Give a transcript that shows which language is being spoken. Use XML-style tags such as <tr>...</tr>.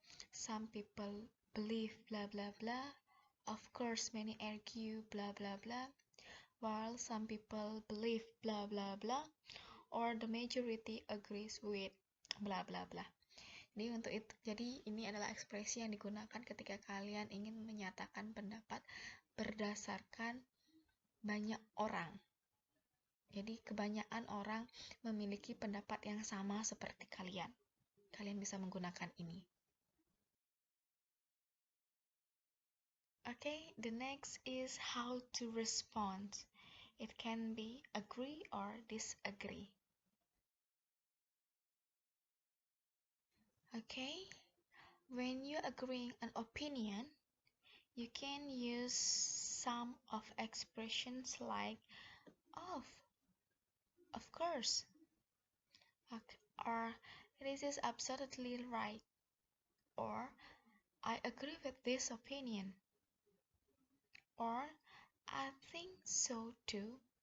<en>Some people believe, blah blah blah. Of course, many argue, blah blah blah, while some people believe, blah blah blah, or the majority agrees with, blah blah blah.</en> <id>Jadi ini adalah ekspresi yang digunakan ketika kalian ingin menyatakan pendapat berdasarkan banyak orang. Jadi kebanyakan orang memiliki pendapat yang sama seperti kalian. Kalian bisa menggunakan ini.</id> <en>Okay, the next is how to respond. It can be agree or disagree. Okay, when you're agreeing an opinion, you can use some of expressions like of course, or this is absolutely right, or I agree with this opinion, or I think so too.</en>